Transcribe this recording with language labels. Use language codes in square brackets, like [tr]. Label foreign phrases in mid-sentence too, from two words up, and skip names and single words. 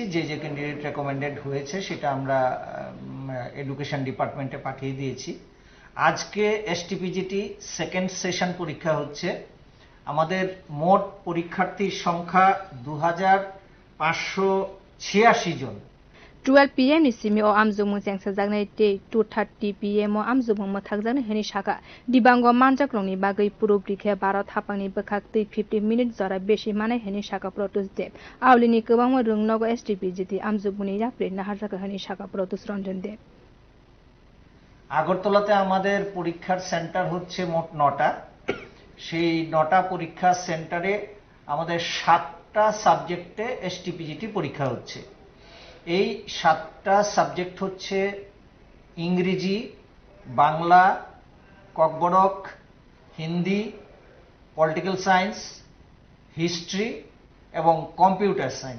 [bn] যে যে ক্যান্ডিডেট রেকমেন্ডেড হয়েছে সেটা আমরা [en] education department [bn] পাঠিয়ে দিয়েছি। আজকে এসটিপিজিটি [en] second session [bn] পরীক্ষা হচ্ছে। আমাদের মোট পরীক্ষার্থীর সংখ্যা 2586 জন। [trp] 12 PM ni simi o amzumung sengsa jagnai te 2:30 PM o amzumung mathakjani heni shaka dibango manjakrongni bagai purubrikhe 12 thapangni bekhak tei 50 minute jora beshi manai heni shaka protus dev aulini kwbang rungnogo STPGT amzumuni yapre naharjaka heni shaka protus ranjan dev [bn] আগরতলাতে আমাদের পরীক্ষার সেন্টার হচ্ছে মোট 9টা। সেই 9টা পরীক্ষা সেন্টারে আমাদের 7টা সাবজেক্টে এসটিপিজিটি পরীক্ষা হচ্ছে। এই 7টা সাবজেক্ট হচ্ছে ইংরেজি, বাংলা, ককবরক, হিন্দি, [en] political science, [bn] হিস্ট্রি এবং [en] computer science.